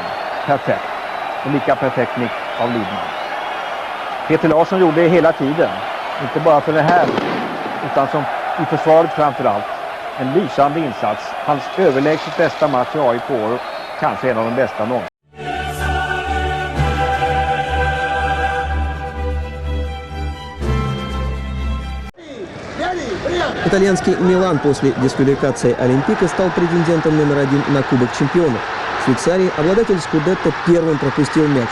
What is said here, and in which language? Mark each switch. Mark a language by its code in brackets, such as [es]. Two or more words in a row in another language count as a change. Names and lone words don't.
[sv] Perfekt. Och lika perfekt nick av Lidman. Peter Larsson gjorde det hela tiden. Inte bara för det här utan som i försvaret framförallt. En lysande insats. Hans överlägset bästa match i AIK och kanske en av de bästa någonsin. [ru] Итальянский Милан после дисквалификации Олимпика стал претендентом номер 1 на Кубок Чемпионов. В Швейцарии обладатель Скудетто первым пропустил мяч.